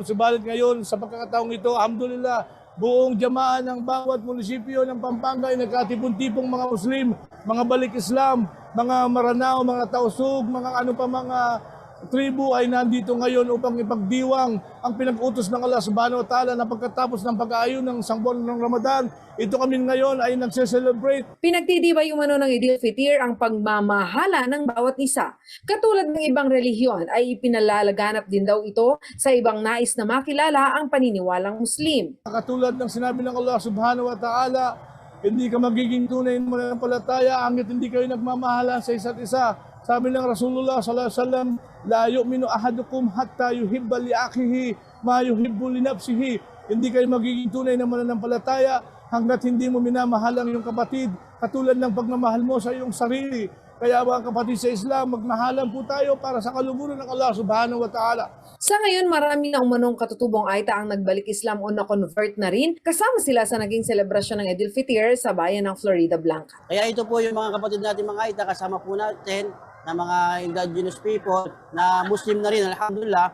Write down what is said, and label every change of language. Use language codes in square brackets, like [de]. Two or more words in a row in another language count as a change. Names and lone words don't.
[tl] Subalit ngayon, sa pagkakataong ito, alhamdulillah, buong jamaan ng bawat munisipyo ng Pampanga ay nagkatipon-tipong mga Muslim, mga balik Islam, mga Maranao, mga Tausug, mga ano pa mga tribu ay nandito ngayon upang ipagdiwang ang pinag-utos ng Allah [ar] سبحانه وتعالى [tl] na pagkatapos ng pag-aayon ng isang buwan ng Ramadan, ito kami ngayon ay nagse-celebrate. Pinagtitibay umano ng Eid al-Fitr ang pagmamahala ng bawat isa. Katulad ng ibang relihiyon ay ipinalalaganap din daw ito sa ibang nais na makilala ang paniniwalang Muslim. Katulad ng sinabi ng Allah [ar] سبحانه وتعالى, [tl] hindi ka magiging tunay na mananampalataya hangga't hindi kayo nagmamahalan sa isa't isa. Sabi ng [ar] رسول الله صلى الله عليه وسلم لا يؤمن أحدكم حتى يحب لأخيه ما يحب لنفسه. [tl] Hindi kayo magiging tunay na mananampalataya hangga't hindi mo minamahal ang iyong kapatid katulad ng pagmamahal mo sa iyong sarili. Kaya mga kapatid sa Islam, magmahalan po tayo para sa kaluguran ng Allah [ar] سبحانه وتعالى. [tl] Sa ngayon, marami na umanong katutubong Aita ang nagbalik Islam o na-convert na rin. Kasama sila sa naging selebrasyon ng Eid al-Fitr sa bayan ng Florida Blanca. Kaya ito po yung mga kapatid natin mga Aita, kasama po natin na mga [en] indigenous people [tl] na Muslim na rin, alhamdulillah.